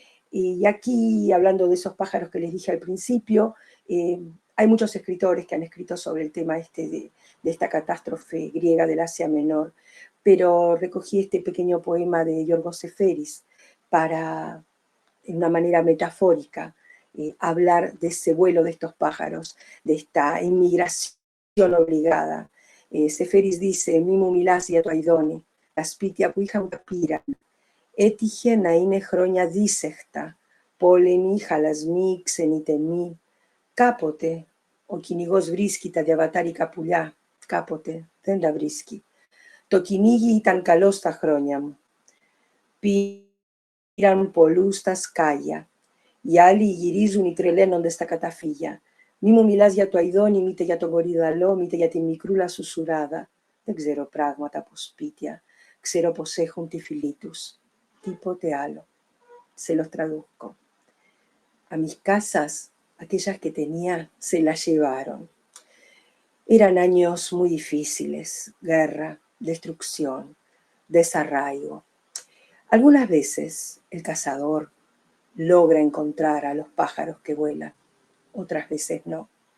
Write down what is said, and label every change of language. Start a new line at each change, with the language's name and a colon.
Spanish: Y aquí, hablando de esos pájaros que les dije al principio, hay muchos escritores que han escrito sobre el tema de esta catástrofe griega del Asia Menor, pero recogí este pequeño poema de Yorgos Seferis para, en una manera metafórica, hablar de ese vuelo de estos pájaros, de esta inmigración obligada. Seferis dice,
Greek: «Mimu milasi atoidoni, aspitia puijan capiran, έτυχε να είναι χρόνια δύσεχτα, πόλεμοι, χαλασμοί, ξενιτεμοί. Κάποτε ο κυνηγός βρίσκει τα διαβατάρικα πουλιά, κάποτε δεν τα βρίσκει. Το κυνήγι ήταν καλό στα χρόνια μου. Πήραν πολλούς στα σκάλια. Οι άλλοι γυρίζουν ή τρελαίνονται στα καταφύγια. Μη μου μιλάς για το αηδόνι, μήτε για τον κορυδαλό, μήτε για τη μικρούλα σου σουράδα. Δεν ξέρω πράγματα από σπίτια. Ξέρω πως έχουν τη φυλή τους. Τίποτε άλλο.
Spanish: Se los traduzco. A mis casas, aquellas que tenía, se las llevaron. Eran años muy difíciles, guerra, destrucción, desarraigo. Algunas veces el cazador logra encontrar a los pájaros que vuelan, otras veces no.